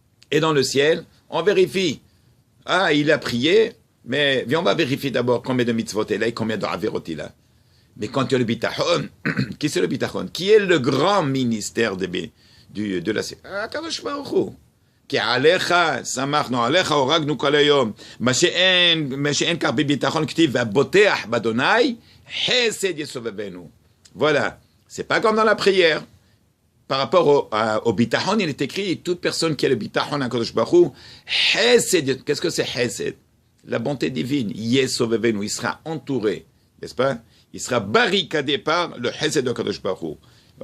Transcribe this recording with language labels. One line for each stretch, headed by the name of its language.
French: Et dans le ciel, on vérifie. Ah, il a prié, mais viens, on va vérifier d'abord combien de mitzvot il a et combien de averot il a. Mais quand tu as le bitachon, qui c'est le bitachon? Qui est le grand ministère de la Akadosh Baruch Hu.
Hebrew: כי עליך שמחנו, עליך הורגנו כל היום. מה שאין כך בביטחון כתיב, והבוטח באדוני, חסד יסובבנו.
French: Voilà. C'est pas comme dans la prière. Par rapport au bitachon, il est écrit, toute personne qui a le bitachon à Kadosh Baruch Hu, chesed, qu'est-ce que c'est chesed? La bonté divine, yesovevenu, il sera entouré, n'est-ce pas? Il sera barricadé par le chesed de Kadosh Baruch Hu.